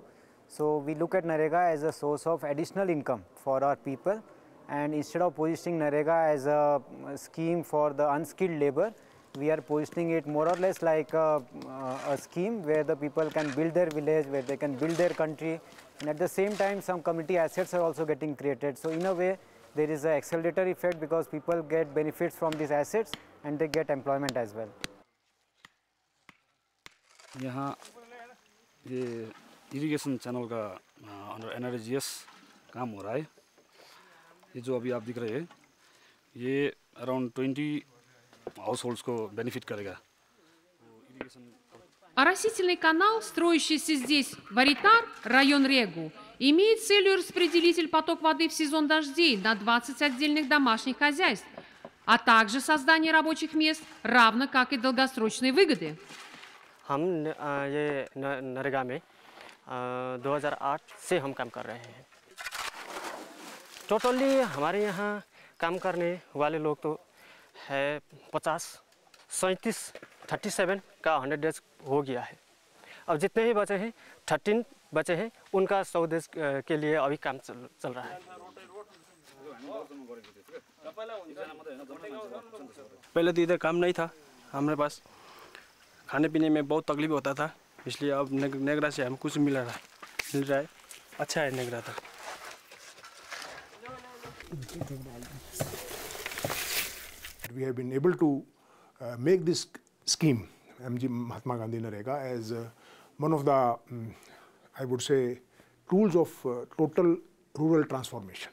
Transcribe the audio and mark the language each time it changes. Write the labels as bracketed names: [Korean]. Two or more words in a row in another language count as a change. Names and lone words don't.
[English] So we look at NREGA as a source of additional income for our people, and instead of positioning NREGA as a scheme for the unskilled labor, we are positioning it more or less like a scheme where the people can build their village, where they can build their country, and at the same time some community assets are also getting created. So in a way there is an accelerator effect because people get benefits from these assets and they get employment as well. [Hindi] यहाँ ये [English] irrigation channel [Hindi] का अंडर NREGA काम हो रहा है। ये जो अभी आप दिख रहे हैं ये अराउंड 20 [English] house holds [Hindi] को बेनिफिट करेगा। [Russian] Оросительный канал, строящийся здесь, в Аритар, район Регу, имеет целью распределитель поток воды в сезон дождей на 20 отдельных домашних хозяйств, а также создание рабочих мест, равно как и долгосрочные выгоды. [Hindi] हम ये नरेगा में 2008 से हम काम कर रहे हैं। टोटली हमारे यहाँ काम करने वाले लोग तो है 37 का 100 डेज हो गया है। अब जितने ही बचे हैं 13 बचे हैं, उनका 100 डेज के लिए अभी काम चल रहा है। पहले तो इधर काम नहीं था हमारे पास, खाने पीने में बहुत तकलीफ होता था, इसलिए अब नेगरा से हम कुछ मिल रहा है। अच्छा है नेगरा था। [English] We have been able to make this scheme, Mahatma Gandhi NREGA, as one of the, I would say, tools of total rural transformation.